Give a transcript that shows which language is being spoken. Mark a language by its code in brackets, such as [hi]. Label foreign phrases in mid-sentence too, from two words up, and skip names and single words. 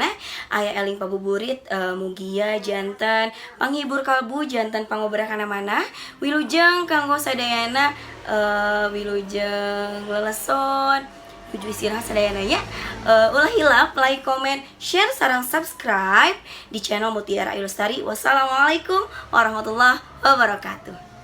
[su] aya eling pabuburit mugia janten panghibur kalbu janten pangobrah kana manah wilujeng kanggo sadayana wilujeng leleson tujuh istirahat sadayana nya ulah hilap [en] like comment share [su] sareng subscribe di channel Mutiara Ayu Lestari. [ar] والسلام عليكم ورحمة الله وبركاته.